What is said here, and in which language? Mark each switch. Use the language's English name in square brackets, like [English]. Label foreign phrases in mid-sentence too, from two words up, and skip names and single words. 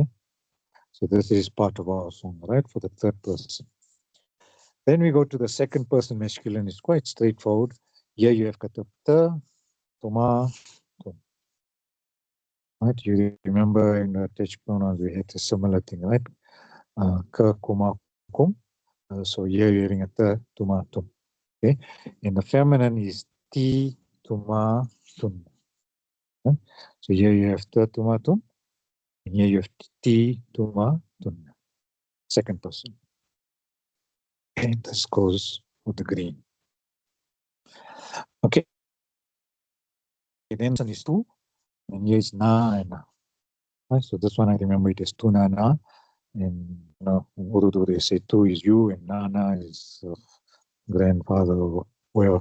[English] So this is part of our song, right? For the third person. Then we go to the second person masculine. It's quite straightforward. Here you have [Arabic] katapta, toma, tum. [English] Right? You remember in the attached pronouns we had a similar thing, right? [Arabic] Ka, kuma, kum. [English] So here you're having a [Arabic] ta, tuma, tum. [English] Okay. And the feminine is [Arabic] ti, tuma, tum. [English] Right? So here you have [Arabic] ta, tuma, tum. [English] And here you have [Arabic] ti, tuma, tum. [English] Second person. And this goes with the green. Okay. Then is two, and here is na and na. Right? So this one I remember it is [Arabic] tu na na, [English] and you know in Urdu they say tu is you and na na is grandfather or whatever.